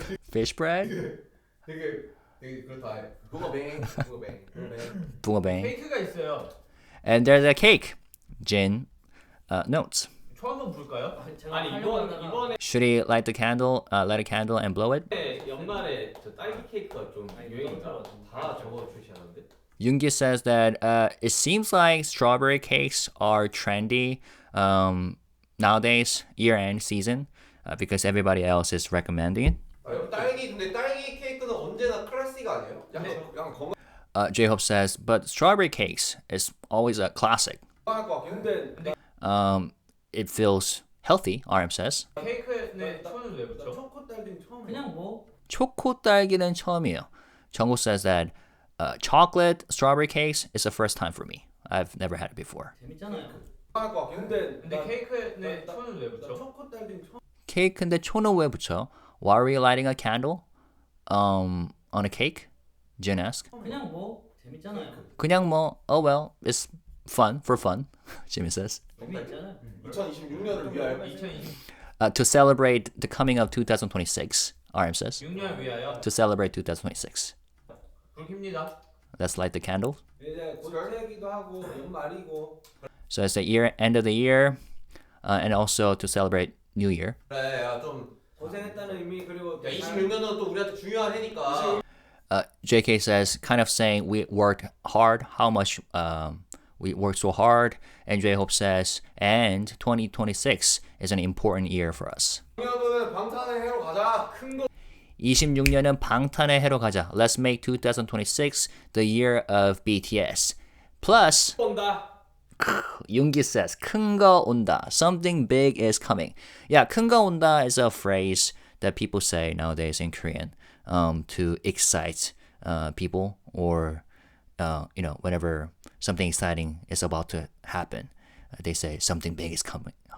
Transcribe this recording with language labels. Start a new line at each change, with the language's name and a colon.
English: Fish bread?
Korean: 되게 그렇다. bunga bang. bunga bang. bunga bang. 붕어빵. 케이크가 있어요.
English: And there's a cake. Jin notes.
Korean: 초 한번 부를까요? 아니 이번에
English: Should he light a candle and blow it?
Korean: 연말에 저 딸기 케이크가 좀 유행인가? 다 저거 출시하는데.
English: Yoongi says that it seems like strawberry cakes are trendy nowadays, year-end season, because everybody else is recommending it.
Korean: 근데 딸기 케이크는 언제나 클래식 아니에요? 약간 건강할
English: J-Hope says, but strawberry cakes is always a classic.
Korean: 것 같긴 해.
English: It feels healthy, RM says.
Korean: 케이크에 초는 왜 붙여? 초코 딸기는 처음. 그냥 뭐 초코 딸기는 처음이에요.
English: Jungkook says that chocolate strawberry cakes is the first time for me. I've never had it before.
Korean: 재밌잖아요. 건강할 것 같긴 해. 근데 케이크에 초는 왜 붙여? 초코 딸기는 처음. 케이크인데 초는 왜 붙여?
English: Why are we lighting a candle on a cake? Jin asked.
Korean: 그냥 뭐 재밌잖아요. 그냥 뭐,
English: oh well, it's fun, for fun, Jimin says.
Korean: 재밌잖아요. 2026년을 위하여. 2026년
English: To celebrate the coming of 2026, RM says.
Korean: 위하여
English: To celebrate 2026.
Korean: 불 킵니다.
English: Let's light the candle.
Korean: 이제 곧 새해기도 하고 연말이고.
English: So it's the end of the year, and also to celebrate New Year.
Korean: 그래, 야, 좀 고생했다는 의미 그리고 26년은 또 우리한테 중요한 해니까.
English: JK says, kind of saying we worked hard, how much we worked so hard. And J-Hope says, and 2026 is an important year for us.
Korean: 26년은 방탄의 해로 가자. 큰 거. 26년은 방탄의 해로 가자.
English: Let's make 2026 the year of BTS. Plus,
Korean: 온다.
English: Yoongi says,
Korean: 큰 거 온다.
English: Something big is coming. Yeah,
Korean: 큰 거 온다
English: is a phrase that people say nowadays in Korean to excite people or, whenever something exciting is about to happen. They say something big is coming.